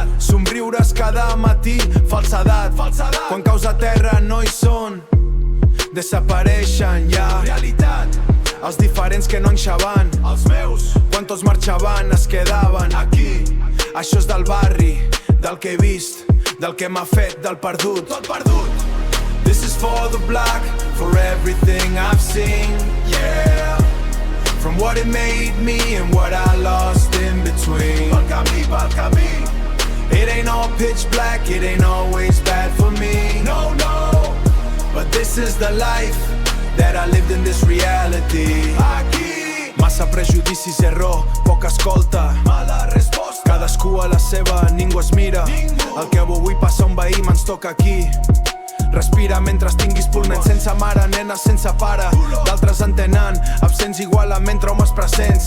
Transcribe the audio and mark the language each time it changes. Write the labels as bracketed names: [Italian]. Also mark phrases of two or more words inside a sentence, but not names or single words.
[Catalan] Somriures cada matí, falsedat. Quan caus a terra no hi són, desapareixen ja. Realitat. Els diferents que no enxaven, Els meus. quan tots marxaven es quedaven Aquí. Això és del barri, del que he vist, del que m'ha fet, del perdut. Tot perdut. [English] This is for the block, for everything I've seen. Yeah. From what it made me and what I lost in between. [Catalan] Pel camí. [English] It ain't all pitch black, it ain't always bad for me. [Catalan] No, no. [English] But this is the life that I lived in this reality. [Catalan] Aquí. Massa prejudicis i error, poca escolta. Mala resposta. Cadascú a la seva, ningú es mira. Ningú. El que avui passa a un veí me'ns toca aquí. Respira mentre tinguis pulmons, sense mare, nenes sense pare. D'altres en tenen, absents igualament traumes presents.